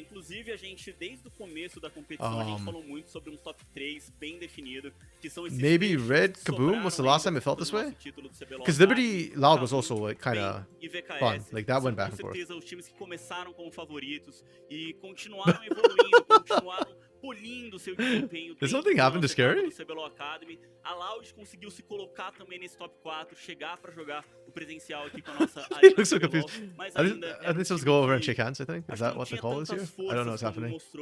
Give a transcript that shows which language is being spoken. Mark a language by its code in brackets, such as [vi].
[pt] Inclusive, a gente, desde o começo da competição, a gente falou muito sobre um top 3 bem definido, que são esses [en] maybe Red KBM was the last time it felt this way? Because Liberty Loud was also like kind of fun. Like that went back and forth. [pt] Com certeza, os times que começaram como favoritos e continuaram evoluindo, continuaram polindo seu desempenho. [en] Did something happen to Scary? [pt] A Loud conseguiu se colocar também nesse top 4, chegar para jogar o presencial aqui com a nossa [en] He looks so confused. I think supposed to go over and shake hands, I think. Is that what the call is here? I don't know what's happening.